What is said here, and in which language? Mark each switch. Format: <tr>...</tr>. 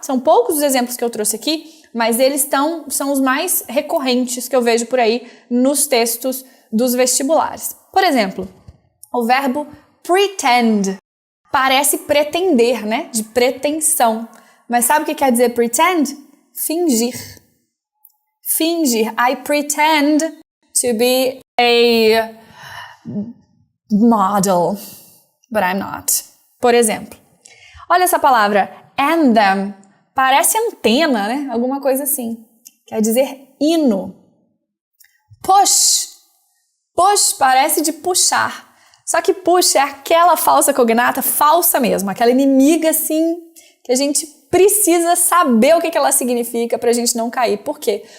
<pt>São poucos os exemplos que eu trouxe aqui, mas eles são os mais recorrentes que eu vejo por aí nos textos dos vestibulares. Por exemplo, o verbo pretend parece pretender, né? De pretensão. Mas sabe o que quer dizer pretend? Fingir. Fingir.</pt> <en>I pretend to be a model, but I'm not.</en> <pt>Por exemplo, olha essa palavra anthem, parece antena, né? Alguma coisa assim. Quer dizer hino. Push. Push parece de puxar. Só que push é aquela falsa cognata, falsa mesmo, aquela inimiga assim, que a gente precisa saber o que ela significa pra gente não cair. Por quê?</pt>